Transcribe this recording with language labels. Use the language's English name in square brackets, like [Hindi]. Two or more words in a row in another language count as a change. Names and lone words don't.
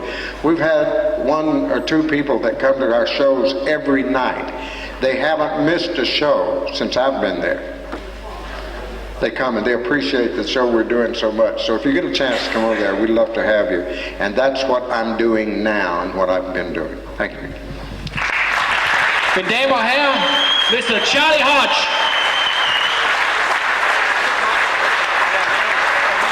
[English] We've had 1 or 2 people that come to our shows every night. They haven't missed a show since I've been there. They come and they appreciate the show we're doing so much. So if you get a chance to come over there, we'd love to have you. And that's what I'm doing now and what I've been doing. Thank you. [Danish] Mine damer og herrer, Mr. Charlie Hodge.